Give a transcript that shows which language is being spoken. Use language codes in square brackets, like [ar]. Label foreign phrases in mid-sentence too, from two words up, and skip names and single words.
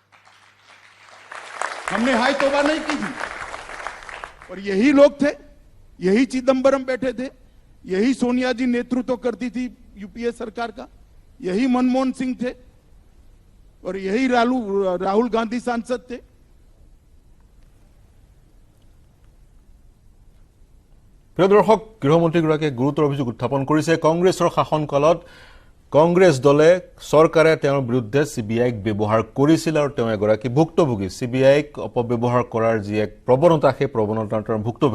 [hi] हमने हाई तौबा नहीं की थी। और यही लोग थे, यही चिदंबरम बैठे थे, यही सोनिया जी नेतृत्व करती थी यूपीए सरकार का, यही मनमोहन सिंह थे, और यही राहुल गांधी सांसद थे। [as] প্ৰিয় দৰ্শক, গৃহমন্ত্ৰীগৰাকীয়ে গুৰুতৰ অভিযোগ উত্থাপন কৰিছে। কংগ্ৰেছৰ শাসনকালত কংগ্ৰেছ দলে চৰকাৰে তেওঁৰ বিৰুদ্ধে চিবিআইক ব্যৱহাৰ কৰিছিল, আৰু তেওঁ এগৰাকী ভুক্তভোগী। চিবিআইক অপব্যৱহাৰ কৰাৰ যি এক প্ৰৱণতা, সেই প্ৰৱণতাৰ ভুক্তভোগী।